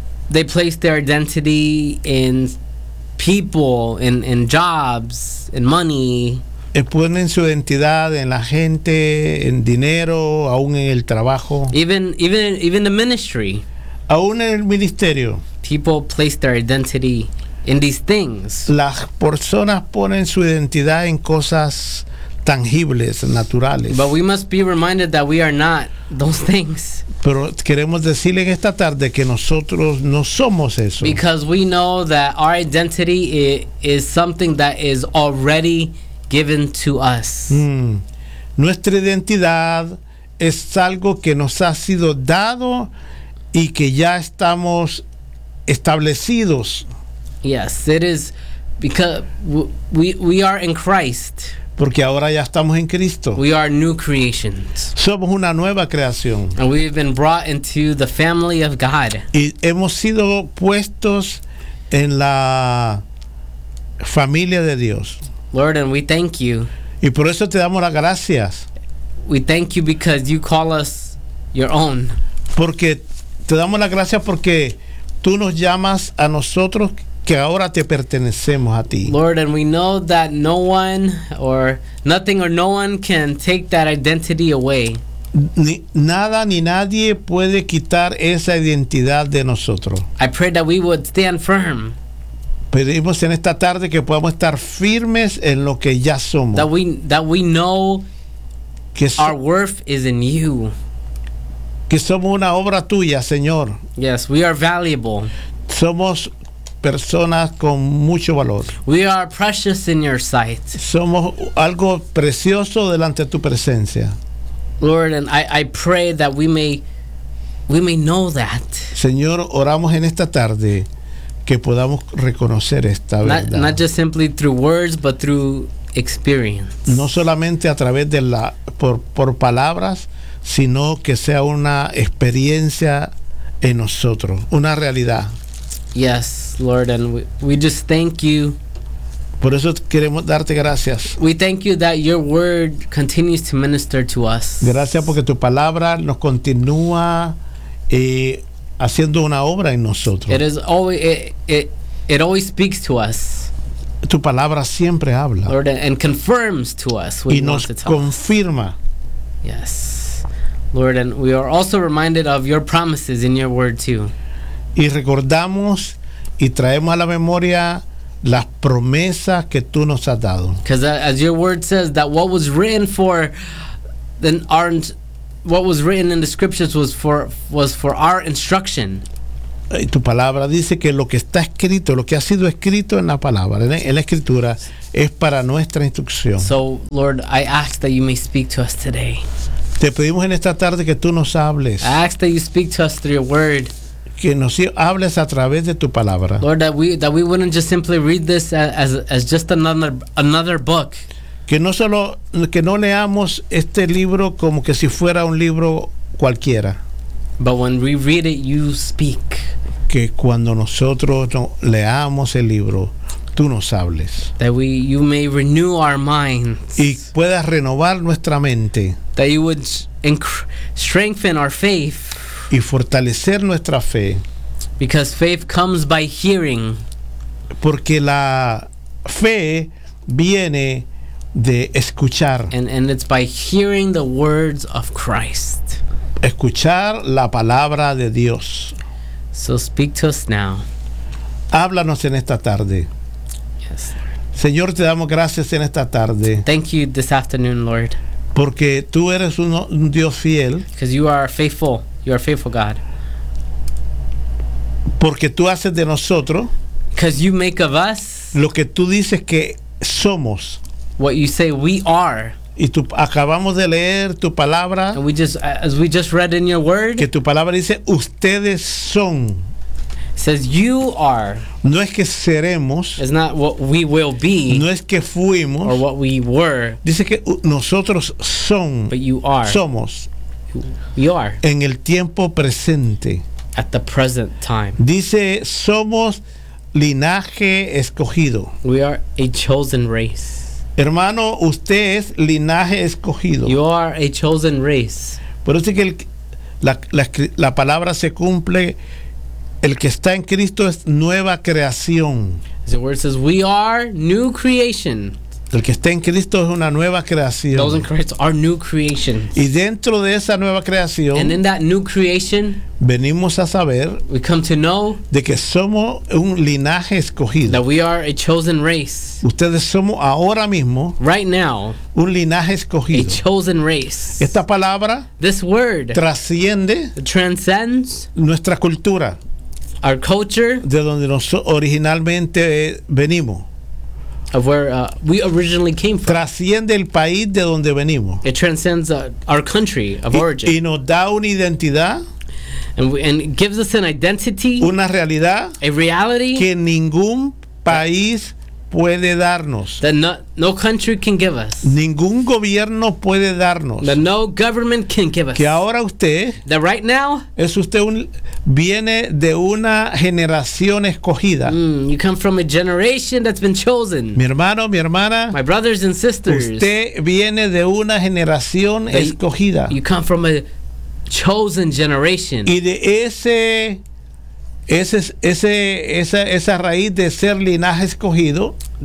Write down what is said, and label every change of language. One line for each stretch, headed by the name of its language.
English: They place their identity in people, in jobs, in money.
Spanish: Ponen su identidad en la gente, en dinero, aún en el trabajo.
English: Even the ministry.
Spanish: Aún en el ministerio.
English: People place their identity in these things.
Spanish: Las personas ponen su identidad en cosas tangibles, naturales.
English: But we must be reminded that we are not those things.
Spanish: Pero queremos decirle en esta tarde que nosotros no somos eso.
English: Because we know that our identity is something that is already given to us.
Spanish: Nuestra identidad es algo que nos ha sido dado y que ya estamos establecidos.
English: Yes, it is because we are in Christ.
Spanish: Porque ahora ya estamos en Cristo.
English: We are new creations.
Spanish: Somos una nueva creación.
English: And we have been brought into the family of God.
Spanish: Y hemos sido puestos en la familia de Dios.
English: Lord, and we thank you.
Spanish: Y por eso te damos las gracias.
English: We thank you because you call us your own.
Spanish: Porque te damos las gracias porque tú nos llamas a nosotros que ahora te pertenecemos a ti.
English: Lord, and we know that no one or nothing or no one can take that identity away.
Spanish: Nada ni nadie puede quitar esa identidad de nosotros.
English: I pray that we would stand firm.
Spanish: Pedimos en esta tarde que podamos estar firmes en lo que ya somos.
English: That we know
Spanish: que
English: our worth is in you.
Spanish: Que somos una obra tuya, Señor.
English: Yes, we are valuable.
Spanish: Somos personas con mucho valor.
English: We are precious in your sight.
Spanish: Somos algo precioso delante de tu presencia.
English: Lord, and I pray that we may know that.
Spanish: Señor, oramos en esta tarde que podamos reconocer esta verdad.
English: Not just simply through words, but through experience.
Spanish: No solamente a través de la por palabras, sino que sea una experiencia en nosotros, una realidad.
English: Yes, Lord, and we just thank you.
Spanish: Por eso queremos darte gracias.
English: We thank you that your word continues to minister to us.
Spanish: Gracias porque tu palabra nos continúa haciendo una obra en nosotros.
English: It is always it always speaks to us.
Spanish: Tu palabra siempre habla.
English: Lord, and confirms to us what you want to tell.
Spanish: Y nos confirma.
English: Yes, Lord, and we are also reminded of your promises in your word too.
Spanish: Y recordamos y traemos a la memoria las promesas que tú nos has dado.
English: Because as your word says, that what was written for, then aren't, what was written in the scriptures was for our instruction.
Spanish: Y tu palabra dice que lo que está escrito, lo que ha sido escrito en la palabra, en la escritura, es para nuestra instrucción.
English: So, Lord, I ask that you may speak to us today.
Spanish: Te pedimos en esta tarde que tú nos hables.
English: I ask that you speak to us through your word.
Spanish: Que nos hables a través de tu palabra.
English: Lord, that we wouldn't just simply read this as just another book.
Spanish: Que no leamos este libro como que si fuera un libro cualquiera.
English: But when we read it, you speak.
Spanish: Que cuando nosotros no leamos el libro, tú nos hables.
English: That you may renew our minds.
Spanish: Y puedas renovar nuestra mente.
English: That you would strengthen our faith.
Spanish: Y fortalecer nuestra fe.
English: Because faith comes by hearing.
Spanish: Porque la fe viene de escuchar.
English: And it's by hearing the words of Christ.
Spanish: Escuchar la palabra de Dios.
English: So speak to us now.
Spanish: Háblanos en esta tarde.
English: Yes.
Spanish: Señor, te damos gracias en esta tarde.
English: Thank you this afternoon, Lord.
Spanish: Porque tú eres un Dios fiel.
English: Because you are faithful. You are a faithful God.
Spanish: Porque tú haces de nosotros.
English: Because you make of us.
Spanish: Lo que tú dices que somos.
English: What you say we are.
Spanish: Y tú acabamos de leer tu palabra.
English: And as we just read in your word.
Spanish: Que tu palabra dice ustedes son.
English: Says you are.
Spanish: No es que seremos.
English: It's not what we will be.
Spanish: No es que fuimos.
English: Or what we were.
Spanish: Dice que nosotros son.
English: But you are.
Spanish: Somos.
English: You are.
Spanish: En el tiempo presente.
English: At the present time.
Spanish: Dice somos linaje escogido.
English: We are a chosen race.
Spanish: Hermano, usted es linaje escogido.
English: You are a chosen race.
Spanish: Por eso es que la palabra se cumple. El que está en Cristo es nueva creación.
English: The word says we are new creation.
Spanish: El que está en Cristo es una nueva creación.
English: Those in Christ are new creations.
Spanish: Y dentro de esa nueva creación,
English: and in that new creation,
Spanish: venimos a saber,
English: we come to know,
Spanish: de que somos un linaje escogido.
English: That we are a chosen race.
Spanish: Ustedes somos ahora mismo,
English: right now,
Spanish: un linaje escogido.
English: A chosen race.
Spanish: Esta palabra,
English: this word,
Spanish: trasciende,
English: transcends,
Spanish: nuestra cultura,
English: our culture,
Spanish: de donde nosotros originalmente venimos.
English: Of where we originally came from.
Spanish: Trasciende el país de donde venimos.
English: It transcends our country of origin.
Spanish: Y nos da una identidad.
English: And it gives us an identity.
Spanish: Una realidad.
English: A reality.
Spanish: Que ningún país puede darnos.
English: That no country can give us.
Spanish: Ningún gobierno puede darnos.
English: That no government can give us.
Spanish: Que ahora usted.
English: That right now.
Spanish: Es usted viene de una generación escogida.
English: You come from a generation that's been chosen.
Spanish: Mi hermano, mi hermana.
English: My brothers and sisters.
Spanish: Usted viene de una generación escogida.
English: You come from a chosen generation.
Spanish: Y de esa raíz de ser linaje escogido,